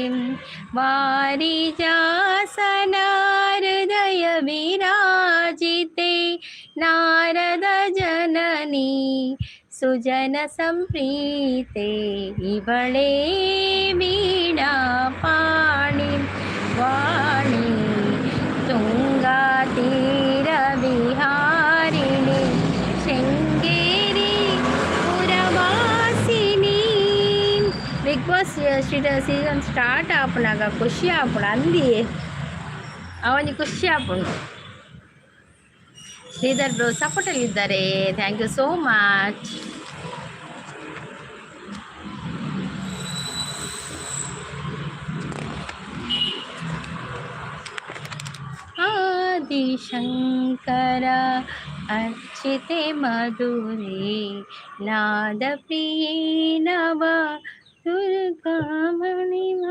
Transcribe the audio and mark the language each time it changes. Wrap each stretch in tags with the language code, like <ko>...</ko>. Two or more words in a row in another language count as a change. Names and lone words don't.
<kn>ವಾರಿಜಾಸನ ಹೃದಯ ವಿರಾಜಿತೆ ನಾರದ ಜನನಿ ಸುಜನ ಸಂಪ್ರೀತೆ ಇವಳೇ ವೀಣಾ ಪಾಣಿ ವಾಣಿ ತುಂಗಾ ತೀರ ವಿಹಾರಿಣಿ ಶೃಂಗೇರಿ ಪುರವಾಸಿನಿ.</kn> <tcy>ಬಿಗ್ ಬಾಸ್</tcy> <en>season start</en> <tcy>ಆಪನಾಗ ಖುಷಿ ಆಪಣ ಅಂದಿ ಅವನಿಗೆ ಖುಷಿ ಆಪುಂಡು.</tcy> <kn>ಶ್ರೀಧರ್ ಬ್ರೋ ಸಪೋರ್ಟ್ ಅಲ್ಲಿ ಇದ್ದಾರೆ.</kn> <en>thank you so much.</en> <kn>ಆದಿಶಂಕರ ಅರ್ಚಿತೆ ಮಧುರೇ ನಾದ ಪ್ರಿಯೇ ನವ ದುರ್ಗಾಮಣಿ</kn>